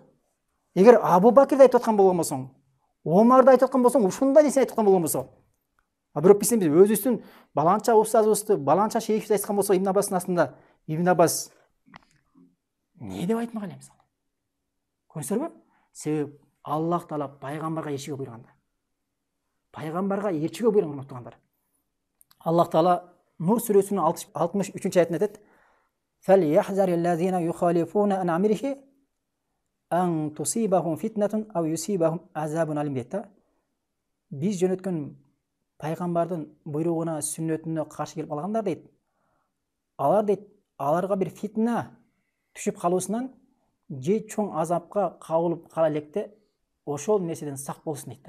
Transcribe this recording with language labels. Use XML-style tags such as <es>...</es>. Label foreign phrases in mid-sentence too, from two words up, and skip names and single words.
<ky>Эгер Абу Бакирди айтып аткан болгон болсоң, Омарды айтып аткан болсоң, ушундай нерсе айтып аткан болгон болсо, бирок биз өзүбүздүн баланча устазыбызды, баланча шейхибизди айткан болсо, Ибн Аббастын астында Ибн Аббас не деп айтмак эле мисалы? Көрсөңөрбү? Себеп Аллах Таала пайгамбарга элчиге буйруганда. Пайгамбарга элчиге буйруган урматтагандар. Аллах Таала Нур сүрөсүнүн 63-аятында айтат:</ky> <ar>"فليحذر الذين يخالفون عن أمره أن تصيبهم فتنة أو يصيبهم عذاب أليم" дейт.</ar> <ky>Биз жөнөткөн пайгамбардын буйругуна, сүннөтүнө каршы келип калгандар дейт. Алар дейт, аларга бир фитна түшүп калуусунан же чоң азапка кабылып кала электе ошол нерседен сак болсун дейт.</ky>